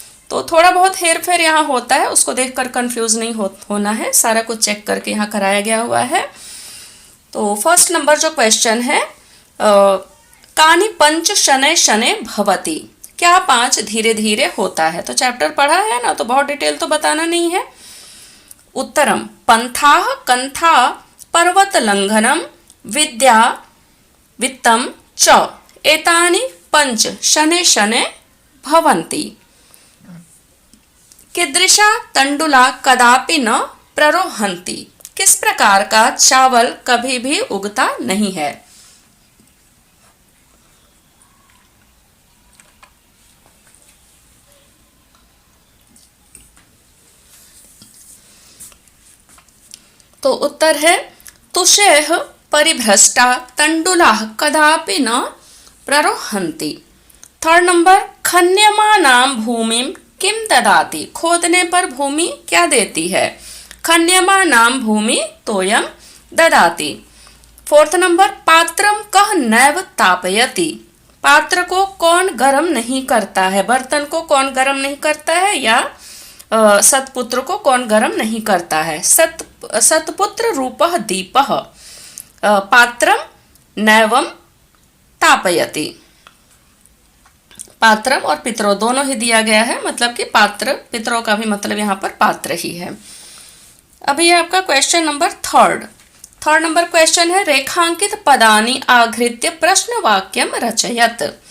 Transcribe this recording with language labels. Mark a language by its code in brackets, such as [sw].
[hi] तो थोड़ा बहुत हेर फेर यहाँ होता है, उसको देखकर कंफ्यूज नहीं होना है, सारा कुछ चेक करके यहाँ कराया गया हुआ है। तो फर्स्ट नंबर जो क्वेश्चन है, [sa] कानि पंच शनै शनै भवति। [hi] क्या 5 धीरे धीरे होता है? तो चैप्टर पढ़ा है ना, तो बहुत डिटेल तो बताना नहीं है। [sa] उत्तरम पंथाः कंथा पर्वत लंघनम विद्या वित्तम च एतानि 5 शनै शनै भवन्ति। कीदृशा तंडुला कदापि न प्ररोहन्ति। [hi] किस प्रकार का चावल कभी भी उगता नहीं है? तो उत्तर है [sa] तुषेः परिभ्रष्टा तंडुलाः कदापि न प्ररोहन्ति। [hi] थर्ड नंबर, [sa] खन्यमानां भूमिं किम ददाति, [hi] खोदने पर भूमि क्या देती है? [sa] खन्यमानां भूमि तोयं ददाति। [hi] फोर्थ नंबर, [sa] पात्रम कः नैव तापयति, [hi] पात्र को कौन गर्म नहीं करता है, बर्तन को कौन गर्म नहीं करता है, या सतपुत्र को कौन गर्म नहीं करता है? [sa] सतपुत्र रूपः दीपः पात्रम नैवं तापयति। [hi] पात्रम और पितरो दोनों ही दिया गया है, मतलब कि पात्र, पितरों का भी मतलब यहाँ पर पात्र ही है। अभी आपका question number third number question है, [sa] रेखांकित पदानि आधृत्य प्रश्न वाक्यम रचयत।